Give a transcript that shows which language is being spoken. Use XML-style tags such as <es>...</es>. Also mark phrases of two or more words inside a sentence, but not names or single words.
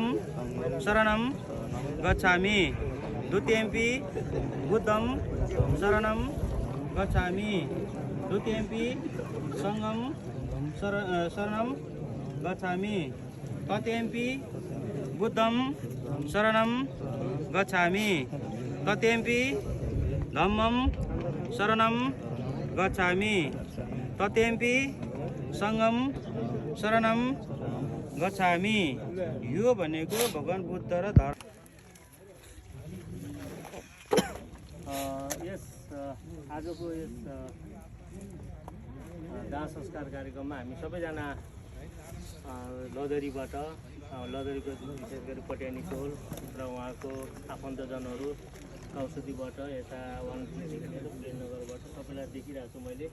<pi>शरणं गच्छामि द्वितीयम्पि बुद्धं शरणं गच्छामि द्वितीयम्पि सङ्घं शरणं गच्छामि तृतीयम्पि बुद्धं शरणं गच्छामि तृतीयम्पि धम्मं शरणं गच्छामि तृतीयम्पि सङ्घं शरणं गच्छामि।</pi> <ne>यो भनेको भगवान् बुद्ध र धर्म। यस आजको यस दाह संस्कार कार्यक्रममा हामी सबैजना लदरीबाट लदरीको विशेष गरी पटियानी टोल र उहाँको आफन्तजनहरू औषधिबाट यता वानदेखि लिएर प्रेमनगरबाट सबैलाई देखिरहेको छु मैले।</ne>